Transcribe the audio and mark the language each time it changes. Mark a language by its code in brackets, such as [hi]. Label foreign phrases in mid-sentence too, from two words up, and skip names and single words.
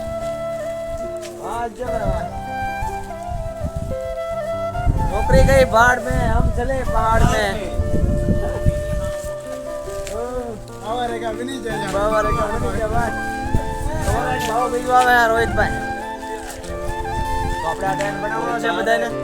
[hi] नौकरी गई बाढ़ में, हम चले पहाड़ में. [gu] રોહિતભાઈ, તો આપણે આ ટેન્ટ બનાવવાનો છે બધાને.